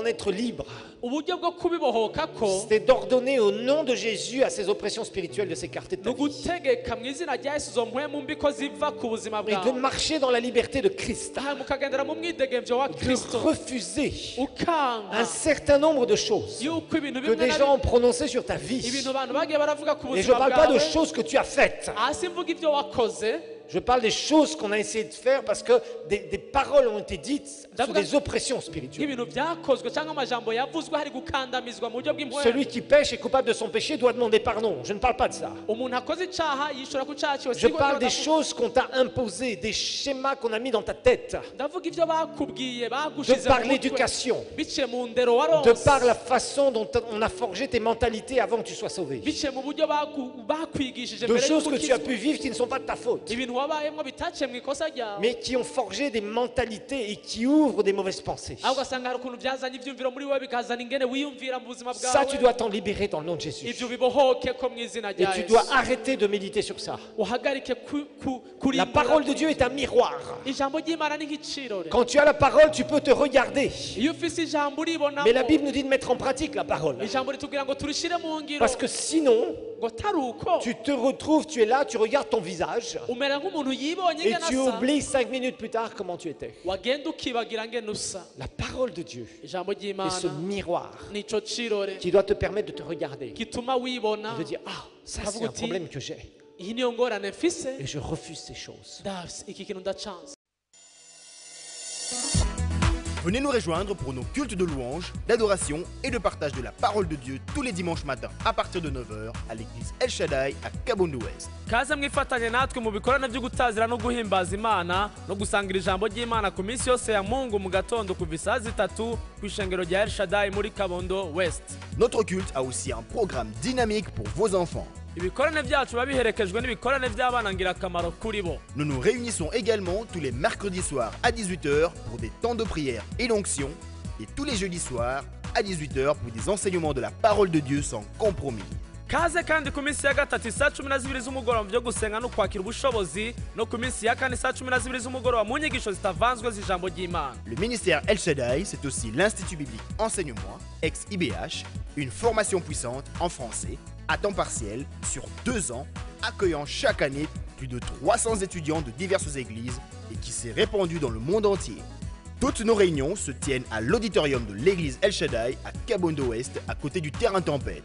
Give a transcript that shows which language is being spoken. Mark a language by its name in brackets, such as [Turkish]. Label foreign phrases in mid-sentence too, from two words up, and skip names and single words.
[French] façon d'en être libre, [Rundi] uburyo bwo kubibohoka ko [French] c'était d'ordonner au nom de Jésus à ces oppressions spirituelles de s'écarter de ta vie. [Rundi] nugutegeka mu izina rya Yesu zo mpwemu mbi ko ziva ku buzima [French] Et de [Rundi] bwawe [French] marcher dans la liberté de Christ. [Rundi] mukagendera mu mwidegemvyo wa [French] De [Rundi] Kristo [French] refuser un [Rundi] ukanga [French] certain nombre de choses [Rundi] yuko ibintu [French] que des [Rundi] bimwe [French] gens ont prononcées sur ta vie. [Rundi] ibintu abantu bagiye baravuga ku [French] Et je ne [Rundi] buzima [French] parle pas de [Rundi] bwawe [French] choses que tu as faites. [Rundi] hasi mvuga ibyo wakoze. [French] Je parle des choses qu'on a essayé de faire parce que des paroles ont été dites sur des oppressions spirituelles. [Rundi] nk'ibintu byakozwe cyangwa amajambo yavuzwe hari gukandamizwa mu buryo bw'impwemu. [French] Celui qui pêche est coupable de son péché doit demander pardon. Je ne parle pas de ça. [Rundi] umuntu akoze icyaha yishura ku cyaha kiwe. [French] Je parle des choses qu'on t'a imposées, des schémas qu'on a mis dans ta tête, [Rundi] ndavuga ibyo bakubwiye [French] de [Rundi] bagushize [French] par [Rundi] mu mutwe [French] l'éducation, [Rundi] biciye mu ndero [French] de [Rundi] waronse [French] par la façon dont on a forgé tes mentalités avant que tu sois sauvé. [Rundi] biciye mu buryo bakwigishije [French] De [Rundi] mbere [French] choses que tu as [Rundi] y'ukukizwa. [French] pu vivre qui ne sont pas de ta faute, [Rundi] ibintu wabayemo bitaciye mu ikosa ryawe [French] mais qui ont forgé des mentalités et qui ouvrent des mauvaises pensées. [Rundi] ahubwo ugasanga hari ukuntu byazanye ibyumviro muri wowe bikazana ingene wiyumvira mu buzima [French] Ça, tu [Rundi] bwawe. [French] dois t'en libérer dans le nom de Jésus. [Rundi] ibyo bibohoke ko mu izina [French] Et [Rundi] rya [French] tu [Rundi] Yesu [French] dois arrêter de méditer sur ça. [Rundi] uhagarike [French] La parole de Dieu est un miroir. [Rundi] ijambo ry'Imana ni nk'icirore. [French] Quand tu as la parole, tu peux te regarder. [Rundi] iyo ufise ijambo uribonamo [French] Mais la Bible nous dit de mettre en pratique la parole. [Rundi] ijambo ritubwira ngo turishire mu ngiro [French] Parce que sinon, [Rundi] ngo tari uko [French] tu te retrouves, tu es là, tu regardes ton visage [Rundi] umera nk'umuntu yibonye [French] et [Rundi] ingene [French] tu [Rundi] asa [French] oublies 5 minutes plus tard comment tu étais. [Rundi] wagenda ukibagira ngene usa. [French] La parole de Dieu [Rundi] ijambo [French] est ce [Rundi] ry'Imana [French] miroir [Rundi] nico cirore [French] qui doit te permettre de te regarder [Rundi] gituma wibona [French] et de dire ah, ça c'est [Rundi] Kavuga [French] un [Rundi] uti, [French] problème que j'ai [Rundi] iyi niyo ngorane mfise [French] et je refuse ces choses. [Rundi] ndavye iki kintu ndacanze. [French] Venez nous rejoindre pour nos cultes de louange, d'adoration et de partage de la parole de Dieu tous les dimanches matins à partir de 9h à l'église El Shaddai à Kabondo Ouest. [Rundi] kaze mwifatanye natwe mu bikorane byo gutazira no guhimbaza Imana no gusangira ijambo ry'Imana ku minsi yose ya Mungu mu gatondo kuva saa 3 ku ishengero rya El Shaddai muri Kabondo West. [French] Notre culte a aussi un programme dynamique pour vos enfants. [Rundi] Ibikorane byacu biba biherekejwe n'ibikorane by'abana ngirakamaro kuri bo. [French] Nous nous réunissons également tous les mercredis soirs à 18h pour des temps de prière et d'onction et tous les jeudis soirs à 18h pour des enseignements de la parole de Dieu sans compromis. [Rundi] Kaze kandi ku minsi ya gatatu saa 12 z'umugoroba byo gusenga no kwakira ubushobozi no ku minsi ya kane saa 12 z'umugoroba mu nyigisho zitavanzwe z'ijambo ry'Imana. [French] Le ministère El Shaddai, c'est aussi l'Institut biblique Enseigne-moi, ex-IBH, une formation puissante en français, à temps partiel, sur 2 ans, accueillant chaque année plus de 300 étudiants de diverses églises et qui s'est répandue dans le monde entier. Toutes nos réunions se tiennent à l'auditorium de l'église El Shaddai à Kabondo Ouest, à côté du terrain Tempête.